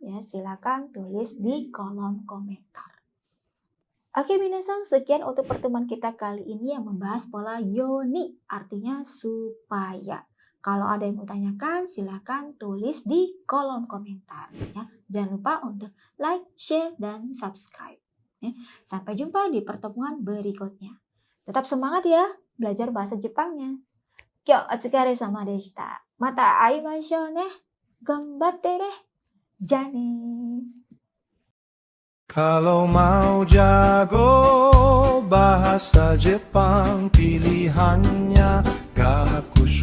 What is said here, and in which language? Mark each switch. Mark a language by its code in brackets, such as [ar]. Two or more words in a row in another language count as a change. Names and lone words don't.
[id] Ya, silakan tulis di kolom komentar. Oke minasan, sekian untuk pertemuan kita kali ini yang membahas pola yoni, artinya supaya. Kalau ada yang mau tanyakan, silakan tulis di kolom komentar. Ya. Jangan lupa untuk like, share, dan subscribe. Ya. Sampai jumpa di pertemuan berikutnya. Tetap semangat ya, belajar bahasa Jepangnya. [ja] 今日お疲れ様でした. また会いましょうね。頑張ってね. じゃね. [id] Kalau mau jago bahasa Jepang, pilihannya Gaku